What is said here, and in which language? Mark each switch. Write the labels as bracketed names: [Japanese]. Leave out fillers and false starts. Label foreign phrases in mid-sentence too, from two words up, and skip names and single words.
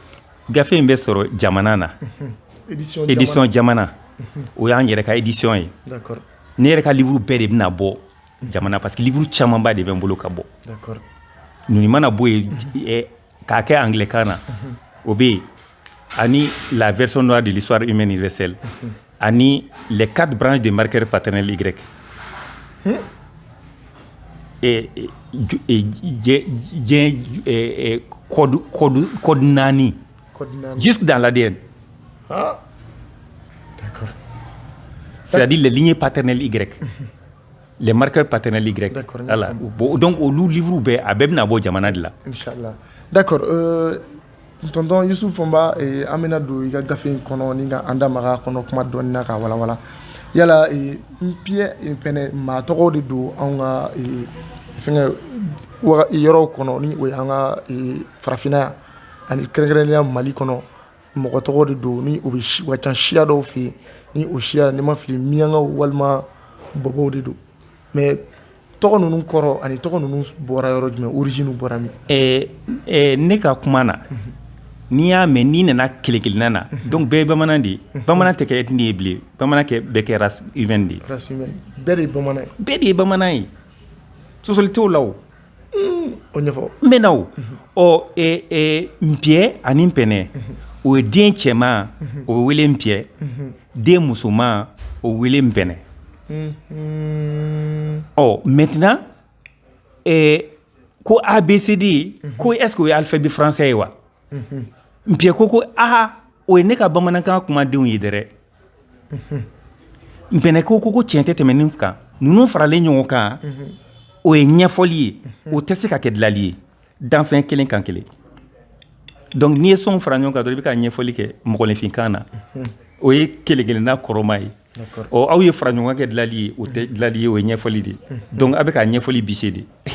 [Bambara] gafe in bɛ sɔrɔ jamana na édition jamana o y'an yɛrɛ ka édition ye ne yɛrɛ ka livre bɛɛ de bɛna bɔ jamana [French] parce que [Bambara] livre camanba de bɛ n bolo ka bɔ ninnu mana bɔ yen k'a kɛ anglais kan na o bɛ yen ani [French] la version noire de l'histoire humaine universelle [Bambara] ani [French] les 4 branches de marqueurs paternels Y code [Bambara] nani [French] jusque dans l'ADN. D'accord. C'est-à-dire les lignées paternelles Y. Les marqueurs paternels Y. Voilà. Donc au livre [Bambara] a bɛɛ bɛna bɔ jamana de la. [French] Inch'Allah. D'accord. [Bambara] tonton Youssouf Fomba an bɛna don i ka gafe in kɔnɔ ni ka an da maga kɔnɔ kuma dɔɔni na k'a walawala yala Pierre fɛnɛ maa tɔgɔw de don anw ka fɛngɛ yɔrɔw kɔnɔ ni o ye an ka farafinna yan ani kɛrɛnkɛrɛnnenya Mali kɔnɔ mɔgɔ tɔgɔ de don ni o bɛ ka ca siya dɔw fɛ yen ni o siya ni ma fili miyankaw walima bɔbɔw de don mais tɔgɔ ninnu kɔrɔ ani tɔgɔ ninnu bɔra yɔrɔ jumɛn origine bɔra min ne ka kuma na n'i y'a mɛn n'i nana kelen-kelenna na donc bɛɛ ye bamanan de ye bamanan tɛ kɛ ethnie ye bilen bamanan bɛɛ kɛ [French] race humaine [Bambara] de ye [French] race humaine [Bambara] bɛɛ de ye bamanan ye bɛɛ de ye bamanan ye sɔsɔli t'o la o o ɲɛfɔ n bɛ na o Npiɛ ani Npɛnɛ o ye den cɛman o bɛ wele Npiɛ den musoman o bɛ wele Npɛnɛ maintenant ko ABCD ko [French] est-ce que [Bambara] o ye [French] alphabet français [Bambara] ye wa Npiɛ ko o ye ne ka bamanankan kumadenw ye dɛrɛ Npɛnɛ ko tiɲɛ tɛ tɛmɛ nin kan ninnu faralen ɲɔgɔn kan o ye ɲɛfɔli ye o tɛ se ka kɛ dilali ye danfɛn kelen kan kelen donc n'i ye sɔnw fara ɲɔgɔn kan dɔrɔn i bɛ ka ɲɛfɔli kɛ mɔgɔninfinkan na o ye kelen-kelenna kɔrɔma ye aw ye fara ɲɔgɔn kɛ dilali ye o tɛ dilali ye o ye ɲɛfɔli de donc a bɛ ka ɲɛfɔli bise de